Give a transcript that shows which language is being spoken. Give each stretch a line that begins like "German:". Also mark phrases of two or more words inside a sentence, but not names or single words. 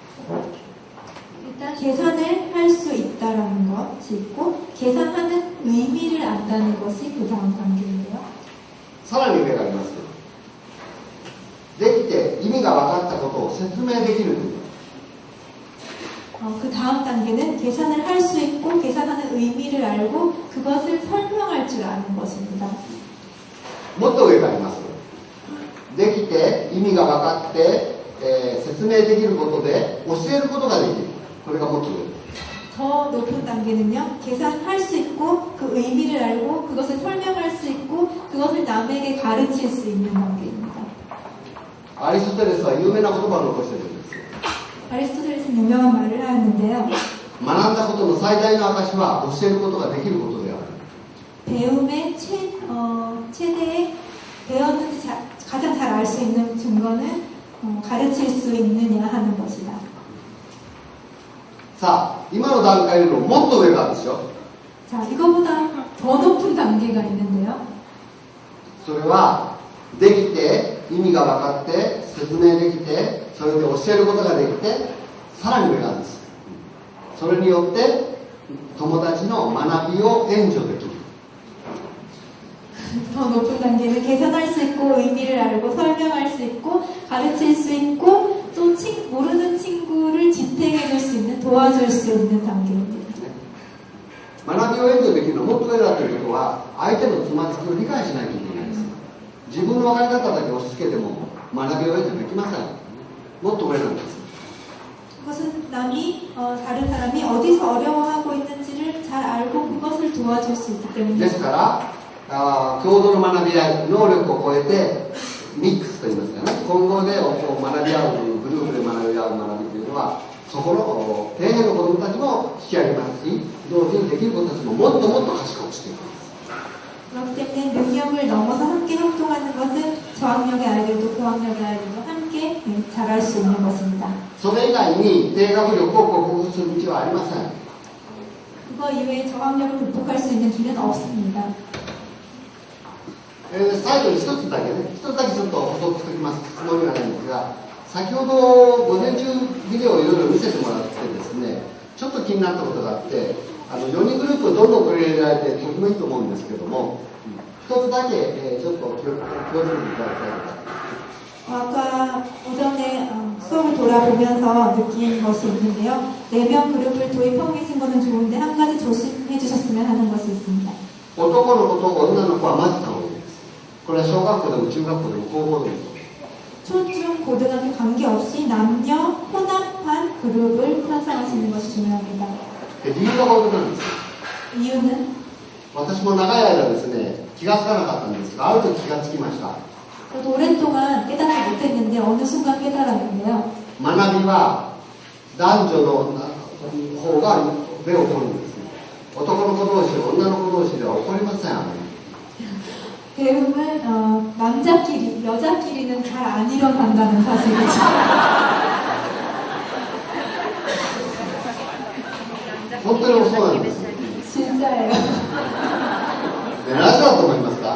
Korean: 일단 계산을 할 수 있다라는 것이 있고 계산하는 의미를 안다는 것이 그 다음 단계인데요.
Japanese: さらに上があります。できて意味が分かったことを説明できるという。
Korean: 그 다음 단계는 계산을 할 수 있고 계산하는 의미를 알고 그것을 설명할 줄 아는 것입니다.
Japanese: もっと上があります。できて意味が分かって、説明できることで教えることができる。これがもっと上です。
Korean: 더 높은 단계는요. 계산할 수 있고 그 의미를 알고 그것을 설명할 수 있고 그것을 남에게 가르칠 수 있는 단계입니다.
Japanese: アリストテレスは有名な言葉を残しているんです。
Korean: 아리스토텔레스는 유명한 말을 하는데요.
Japanese: 学んだことの最大の証は教えることができることである。
Korean: 배움의 최대의 배웠는지 가장 잘 알 수 있는 증거는 가르칠 수 있느냐 하는 것이다.
Japanese: さあ、今の段階よりももっと上があるんですよ。
Korean: 자, 이거보다 더 높은 단계가 있는데요.
Japanese: それはできて意味が分かって説明できてそれで教えることができてさらに上があるんです。それによって友達の学びを援助できる。
Korean: 더 높은 단계는 계산할 수 있고 의미를 알고 설명할 수 있고 가르칠 수 있고 또 모르는 친구를 지탱해 줄 수 있는 도와줄 수 있는 단계입니다.
Japanese: 学びを援助できるのはもっと上だということは相手のつまずきを理解しないといけないです。自分の分かり方だけ押し付けても学びを援助できません。もっと上なんです。
Korean: 그것은 다른 사람이 어디서 어려워하고 있는지를 잘 알고 그것을 도와줄 수 있기
Japanese: で
Korean: 때문에
Japanese: すから共同の学び合い能力を超えてミックスといいますかね、混合で学び合うグループで学び合う学びというのはそこの底辺の子どもたちも引き上げますし同時にできる子たちももっともっと賢くしていきます。
Korean: 그렇기 때문에 능력을 넘어서 함께 협동하는 것은 저학력의 아이들도 고학력의 아이들도 함께 잘할 수 있는 것입니다.
Japanese: それ以外に低学力を克服する道はありません。
Korean: 그거 이외에 저학력을 극복할 수 있는 길은 없습니다.
Japanese: 最後に一つだけちょっと補足しておきますつもりはないんですが、先ほど午前中ビデオをいろいろ見せてもらってですね、ちょっと気になったことがあって、 4人グループどんどん取り入れられてとてもいいと思うんですけども、一つだけ、ちょっと気をつけていただきたいのが、
Korean: 아까 오전에 수업을 돌아보면서 느낀 것이 있는데요. 4명 그룹을 도입하고 계신 거는 좋은데 한 가지 조심해 주셨으면 하는 것이 있습니다.
Japanese: 男の子と女の子は混ぜた方がいいです。これは小学校でも中学校でも高校でも。
Korean: 초중 고등학교 관계없이 남녀 혼합한 그룹을 편성하시는 것이 중요합니다.
Japanese: 理由がこういうことなんです。
Korean: 이유는
Japanese: 私も長い間ですね、気がつかなかったんですが、ある時気がつきました。
Korean: 저도 오랫동안 깨닫지 못했는데 어느 순간 깨달았는데요.
Japanese: 学びは男女の方が目を取るんです。男の子同士、女の子同士では起こりません。
Korean: 배움은 남자끼리, 여자끼리는 잘 안 일어난다는 사실이죠.
Japanese: 本当にそうなんです。
Korean: 진짜예요.
Japanese: で、なぜだと思いますか？